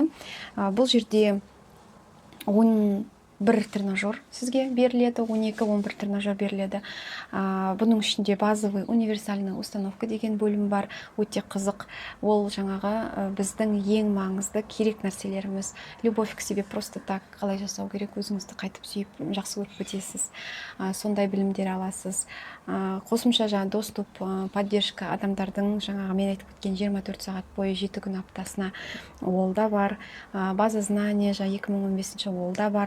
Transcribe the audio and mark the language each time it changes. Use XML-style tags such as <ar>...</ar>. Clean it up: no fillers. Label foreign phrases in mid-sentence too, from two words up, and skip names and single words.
<kk>Бұл жерде 11 тренажер сізге беріледі, 12-11 тренажер беріледі. Бұның ішінде</kk> <ru>базовый универсальный установка</ru> <kk>деген бөлім бар, өте қызық. Ол жаңағы біздің ең маңызды керек нәрселеріміз.</kk> <ru>Любовь к себе просто так,</ru> <kk>қалай жасау керек, өзіңізді қайтып сүйіп, жақсы көріп өтесіз. Сондай білімдер аласыз. Қосымша жаңа</kk> <ru>доступ, поддержка</ru> <kk>адамдардың жаңағы мен айтып кеткен 24 сағат бойы 7 күн аптасына ол да бар.</kk> <ru>База знания</ru> <kk>2015 ол да бар.</kk>